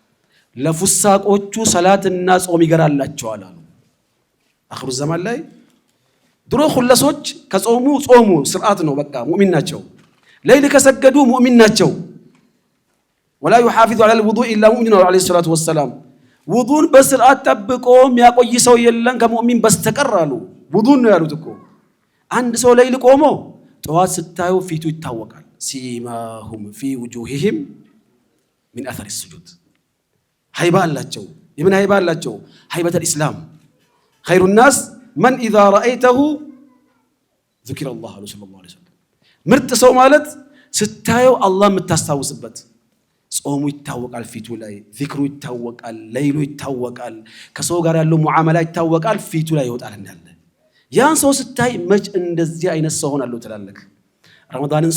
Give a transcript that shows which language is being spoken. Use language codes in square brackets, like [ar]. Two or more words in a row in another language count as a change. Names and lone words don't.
[am] ለፉሳቆቹ ሰላትና ጾም ይገራላቸዋል አሉ አኺሩ ዘመን ላይ ድሮ ሁለሶች ከጾሙ ጾሙ ስርዓት ነው በቃ ሙእሚን ናቸው ሌሊት ከሰገዱ ሙእሚን ናቸው [ar] ولا يحافظ على الوضوء الا مؤمن عليه الصلاه والسلام [am] ውዱን በስርዓት ጠብቆ የሚያቆይ ሰው የለም ከሙእሚን በስተቀር አሉ ውዱን ነው ያሉት እኮ አንድ ሰው ሌሊት ቆሞ ጠዋት ስታዩ ፊቱ ይታወቃል [ar] سيماهم في وجوههم من أثر السجود [am] ሃይባ አላቸው የምን ሃይባ አላቸው [ar] هيبة الإسلام خير الناس من إذا رأيته ذكر الله صلى الله عليه وسلم [am] ምርጥ ሰው ማለት ስታየው አላህ የምታስታውስበት ጾሙ ይታወቃል ፊቱ ላይ ዚክሩ ይታወቃል ሌይሉ ይታወቃል ከሰው ጋር ያለው ሙዓመላ ይታወቃል ፊቱ ላይ ይወጣል እንዳለ ያን ሰው ስታይ መች እንደዚህ አይነት ሰው ሆናለሁ ትላለህ ረመዳንን